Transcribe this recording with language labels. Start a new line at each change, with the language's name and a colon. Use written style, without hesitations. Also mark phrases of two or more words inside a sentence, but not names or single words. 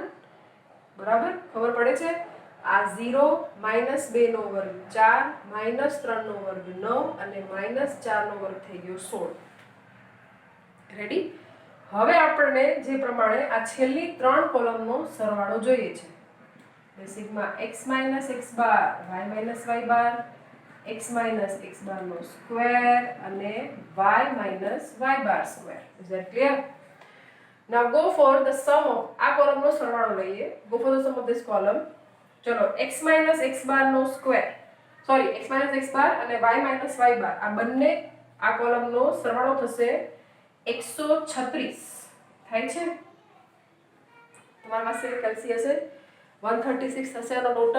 Gujarati: બરાબર? ખબર પડે છે? આ 0, -2 નો વર્ગ 4, -3 નો વર્ગ 9 અને -4 નો વર્ગ થઈ ગયો 16. રેડી? હવે આપણને જે પ્રમાણે આ છેલ્લી 3 કોલમનો સરવાળો જોઈએ છે,
English: sigma x minus x bar y minus y bar x minus x bar
Gujarati: નો સ્ક્વેર અને
English: y minus y bar square. Is that clear? Now go for the sum of
Gujarati: આ કોલમનો સરવાળો લઈએ.
English: Go for the sum of this column.
Gujarati: ચલો
English: x minus x bar
Gujarati: નો
English: square, sorry x minus x bar
Gujarati: અને
English: y minus y bar
Gujarati: આ બંને આ કોલમનો સરવાળો થશે 136 થાય છે. તમારા પાસે કેલ્સી હશે 136 થશે આનો ટોટલ.